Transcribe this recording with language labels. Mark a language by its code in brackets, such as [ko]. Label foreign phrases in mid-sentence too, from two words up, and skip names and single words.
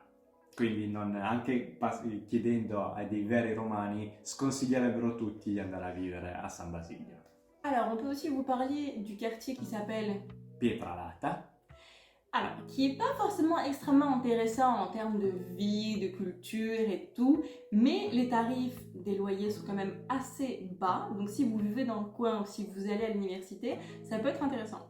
[it] Quindi anche chiedendo ai dei veri romani sconsiglierebbero tutti di andare a vivere a San Basilio. [fr] Alors, on peut aussi vous parler du quartier qui s'appelle Pietralata. Alors, qui n'est pas forcément extrêmement intéressant en termes de vie, de culture et tout, mais les tarifs des loyers sont quand même assez bas. Donc si vous vivez dans le coin ou si vous allez à l'université, ça peut être intéressant.